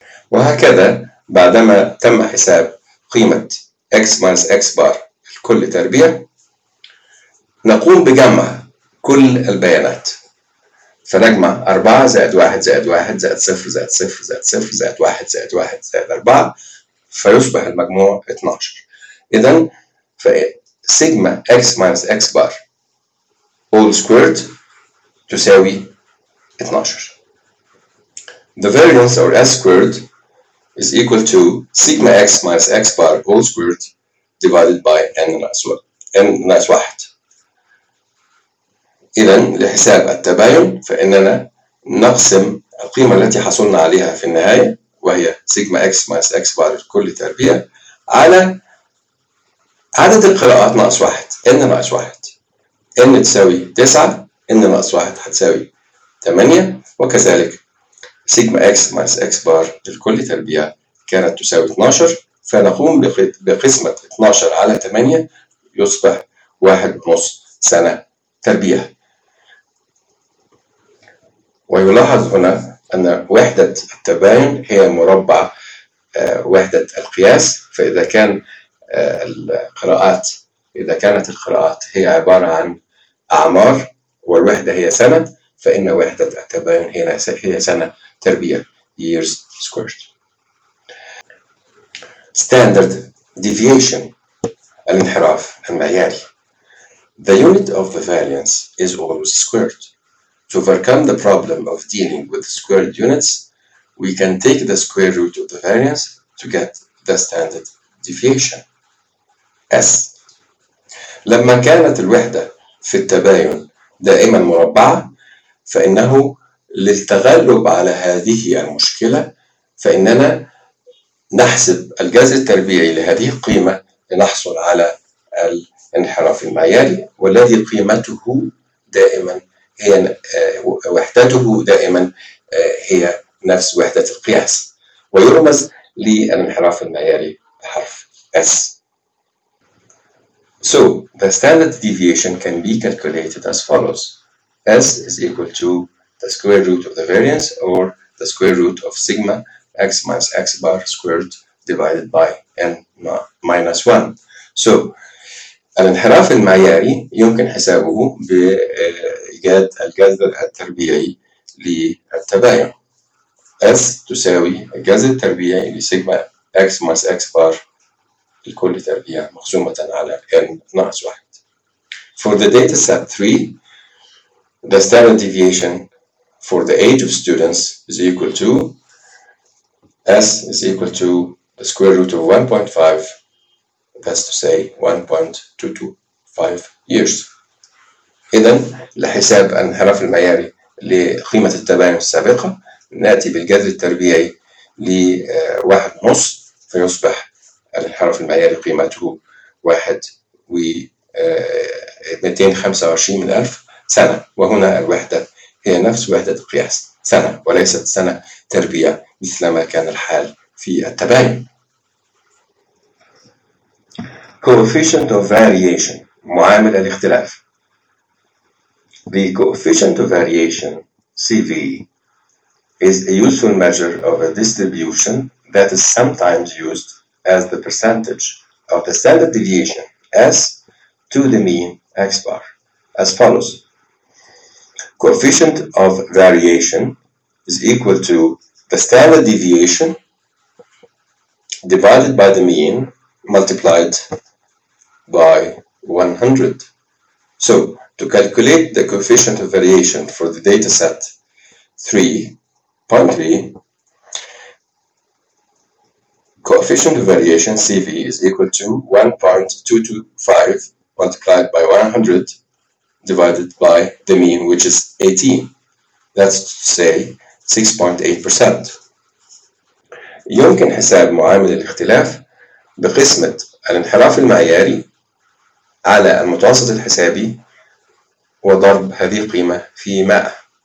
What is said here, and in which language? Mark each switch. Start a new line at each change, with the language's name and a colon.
Arabic: وهكذا بعدما تم حساب قيمة
English: x minus x bar
Arabic: لكل تربيع، نقوم بجمع كل البيانات. فنجمع 4 زائد 1 زائد 1 زائد 0 زائد 0 زائد 0 زائد 1 زائد 1 زائد 4، فيصبح المجموع 12. إذن سيجما
English: x minus x bar all squared
Arabic: تساوي 12.
English: The variance or s squared is equal to sigma x minus x bar all squared divided by n
Arabic: ناقص 1. إذن لحساب التباين، فإننا نقسم القيمة التي حصلنا عليها في النهاية، وهي سيجما x minus x bar لكل تربيع، على عدد القراءات ناقص 1، n ناقص 1. n تساوي 9، n ناقص 1 هتساوي 8، وكذلك سيجما
English: x minus x bar
Arabic: لكل تربيع كانت تساوي 12، فنقوم بقسمة 12 على 8 يصبح 1.5 سنة تربيع. ويلاحظ هنا أن وحدة التباين هي مربع وحدة القياس، فإذا كان القراءات إذا كانت القراءات هي عبارة عن أعمار والوحدة هي سنة، فإن وحدة التباين هي سنة تربيع
English: years squared. Standard deviation
Arabic: الانحراف المعياري.
English: The unit of the variance is always squared. To overcome the problem of dealing with squared units, we can take the square root of the variance to get the standard deviation. S.
Arabic: لما كانت الوحدة في التباين دائما مربعة، فإنه للتغلب على هذه المشكلة فإننا نحسب الجزء التربيعي لهذه القيمة لنحصل على الانحراف المعياري، والذي قيمته دائما هي وحدته دائما هي نفس وحدة القياس، ويرمز للانحراف المعياري بحرف S.
English: So the standard deviation can be calculated as follows. S is equal to the square root of the variance or the square root of sigma x minus x bar squared divided by n minus 1.
Arabic: So الانحراف المعياري يمكن حسابه بإيجاد الجذر التربيعي للتباين. S تساوي الجذر التربيعي لسيجما x ماس x بار لكل تربيع مخزومة على n ناقص 1.
English: For the data set 3, the standard deviation for the age of students is equal to S is equal to the square root of 1.5. That's to say 1.225 years.
Arabic: إذن لحساب الانحراف المعياري لقيمة التباين السابقة نأتي بالجذر التربيعي لواحد نص فيصبح الانحراف المعياري قيمته 1.225 من ألف سنة، وهنا الوحدة هي نفس وحدة قياس سنة وليست سنة تربيع مثلما كان الحال في التباين.
English: Coefficient of variation
Arabic: معامل الاختلاف.
English: The coefficient of variation CV is a useful measure of a distribution that is sometimes used as the percentage of the standard deviation S to the mean X bar as follows. Coefficient of variation is equal to the standard deviation divided by the mean multiplied by 100. So to calculate the coefficient of variation for the data set 3.3, coefficient of variation CV is equal to 1.225 multiplied by 100 divided by the mean, which is 18. That's to say 6.8%.
Arabic: يمكن حساب معامل الاختلاف بقسمة الانحراف المعياري على المتوسط الحسابي وضرب هذه القيمة في 100